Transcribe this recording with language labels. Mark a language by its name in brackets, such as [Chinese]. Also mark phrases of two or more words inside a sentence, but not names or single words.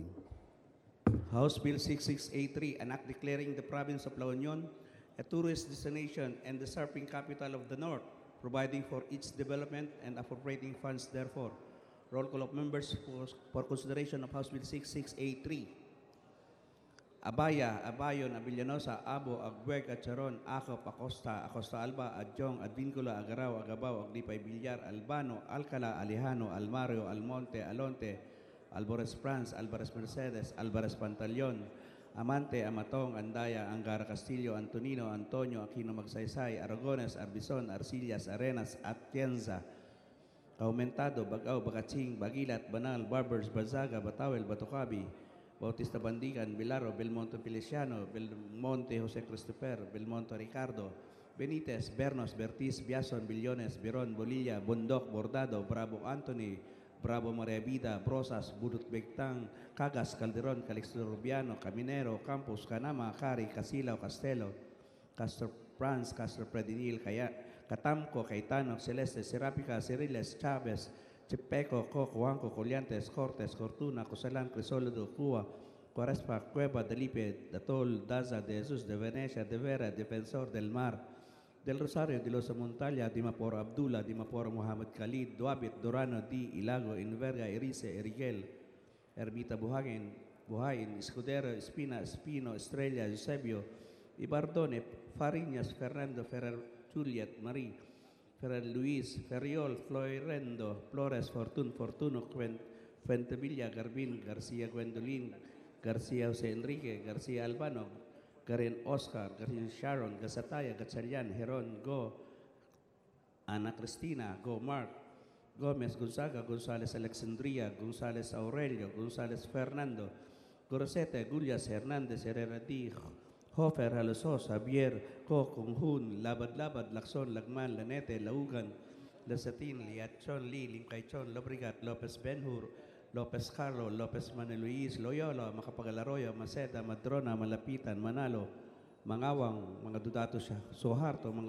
[English] House Bill 6683, an act declaring the province of La Union a tourist destination and the surfing capital of the North, providing for its development and appropriating funds therefore. Roll call of members for consideration of House Bill 6683. Abaya, Abayon, Abilianosa, Abo, Agbueg, Acharon, Acop, Acosta Alba, Adjong, Advincula, Agaraw, Agabaw, Aglipay, Villar, Albano, Alcala, Alejano, Almario, Almonte, Alonte, Alvarez France, Alvarez Mercedes, Alvarez Pantaleon, Amante, Amatong, Andaya, Angara Castillo, Antonino, Antonio, Aquino Magsaysay, Aragones, Arbizon, Arcillas, Arenas, Atienza, Aumentado, Bagaw, Bakatsing, Bagilat, Banal, Barbers, Bazaga, Batawel, Batocabi, Bautista Bandigan, Bilaro, Belmonte Feliciano, Belmonte Jose Christopher, Belmonte Ricardo, Benitez, Bernos, Bertiz, Biason, Billones, Biron, Bolilla, Bondok, Bordado, Bravo Anthony, Bravo Maria Vida, Brosas, Budut Begtang, Cagas, Calderon, Calixto Rubiano, Caminero, Campos, Canama, Cari, Casilao, Castelo, Castro Franz, Castro Predinil, Catamco, Caetano, Celeste, Serapica, Ceriles, Chavez, Chepeco, Coco, Juanco, Coliantes, Cortes, Cortuna, Cosalan, Crisolodo, Cuba, Cuarespa, Cueva, Delipe, Datol, Daza, de Jesus, de Venecia, de Vera, Defensor del Mar, del Rosario, de los Montalia, Dimapor Abdullah, Dimapor Muhammad Khalid, Duabit, Dorano, Di, Ilago, Inverga, Erice, Erigel, Ermita Buhangin, Buhayin, Escudero, Espina, Espino, Estrella, Eusebio, Ibardone, Fariñas, Fernando, Ferrer, Juliet, Marie, Ferrer Luis, Ferriol, Floirendo, Flores, Fortuno, Fuentevilla, Garbin, García Gwendolyn, García José Enrique, García Albano, Garin Oscar, Garin Sharon, Gasataya, Gatchalian, Heron, Go, Ana Cristina, Go Mark, Gomez, Gonzaga, González Alexandria, González Aurelio, González Fernando, Gorosete, Gullias, Hernández, Herrera D, Hofer, Halosos, Javier, Co, Conjun, Labad, Lacson, Lagman, Lanete, Laugan, Lasatin, Liachon, Lee, Limcaychon, Lobrigat, Lopez Benhur, Lopez Carlo, Lopez Manuel Luis, Loyola, Macapagalaroyo, Maceda, Madrona, Malapitan, Manalo, Mangawang, [Filipino] mga dudato sa Soharto, mga